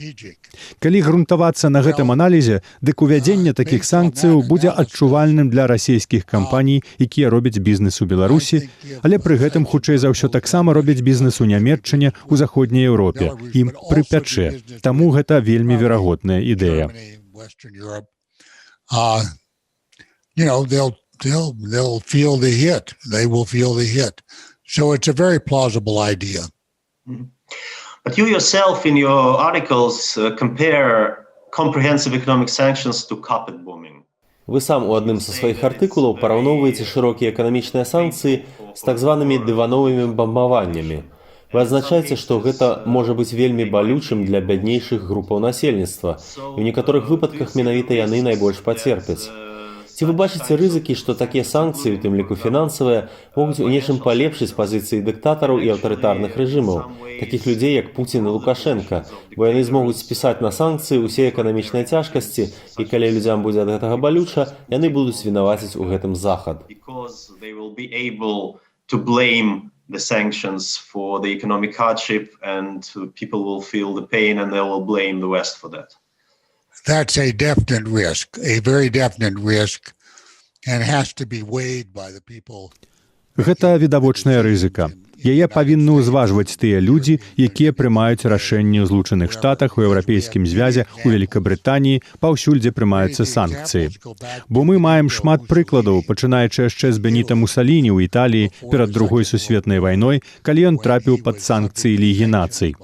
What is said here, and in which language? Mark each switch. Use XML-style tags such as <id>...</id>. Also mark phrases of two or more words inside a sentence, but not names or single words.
<be>Калі грунтавацца на гэтым аналізе, дык увядзенне такіх санкцыяў будзе адчувальным для расійскіх кампаній, якія робяць бізнес у Беларусі, але пры гэтым, хутчэй за ўсё, таксама робяць бізнес у Нямецчыне, у заходняй Еўропе. Ім прыпячэ. Таму гэта вельмі верагодная ідэя.</be> <en>Western Europe, they'll feel the hit. They will feel the hit. So it's a very plausible idea. But you yourself, in your articles, compare comprehensive economic sanctions to carpet bombing.</en> <be>Вы сам у адным са сваіх артыкулаў параўноўваеце шырокія эканамічныя санкцыі з так званымі дывановымі бамбаваннямі. Вы адзначаеце, што гэта можа быць вельмі балючым для бяднейшых групаў насельніцтва, і ў некаторых выпадках менавіта яны найбольш пацерпяць. Ці вы бачыце рызыкі, што такія санкцыі, у тым ліку фінансавыя, могуць у нечым палепшыць пазіцыі дыктатараў і аўтарытарных рэжымаў, такіх людзей, як Пуцін і Лукашенка, бо яны змогуць спісаць на санкцыі ўсе эканамічныя цяжкасці, і калі людзям будзе ад гэтага балюча, яны будуць вінаваціць у гэтым Захад.</be> <en>The sanctions for the economic hardship, and people will feel the pain and they will blame the West for that. That's a definite risk, a very definite risk, and has to be weighed by the people.</en> <be>Гэта відавочная рызыка. Яе павінны ўзважваць тыя людзі, якія прымаюць рашэнні ў Злучаных Штатах, у Еўрапейскім звязе, у Великабрытаніі, паўсюль, дзе прымаюцца санкцыі. Бо мы маем шмат прыкладаў, пачынаючы яшчэ з Беніта Мусаліні ў Італіі перад Другой сусветнай вайной, калі ён трапіў пад санкцыі Лігі нацый.</be>